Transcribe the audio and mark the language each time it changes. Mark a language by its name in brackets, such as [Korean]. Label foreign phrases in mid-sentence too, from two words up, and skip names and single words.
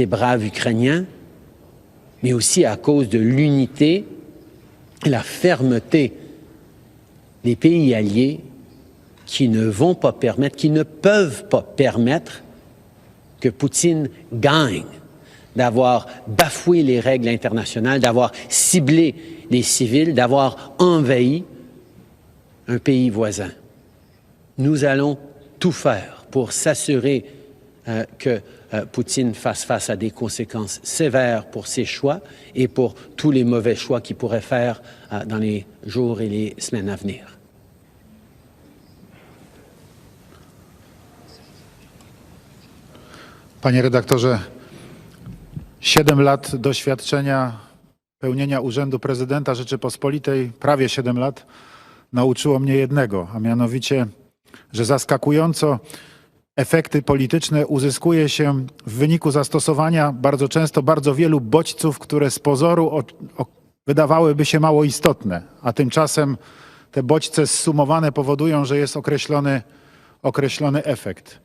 [French] braves Ukrainiens, mais aussi à cause de l'unité et la fermeté des pays alliés qui ne vont pas permettre, qui ne peuvent pas permettre que Poutine gagne, d'avoir bafoué les règles internationales, d'avoir ciblé les civils, d'avoir envahi un pays voisin. Nous allons tout faire pour s'assurer que Poutine fasse face à des conséquences sévères pour ses choix et pour tous les mauvais choix qu'il pourrait faire dans les jours et les semaines à venir. [Polish] Panie redaktorze, 7 lat doświadczenia pełnienia urzędu prezydenta Rzeczypospolitej, prawie 7 lat, nauczyło mnie jednego, a mianowicie, że zaskakująco efekty polityczne uzyskuje się w wyniku zastosowania bardzo często bardzo wielu bodźców, które z pozoru wydawałyby się mało istotne, a tymczasem te bodźce zsumowane powodują, że jest określony efekt.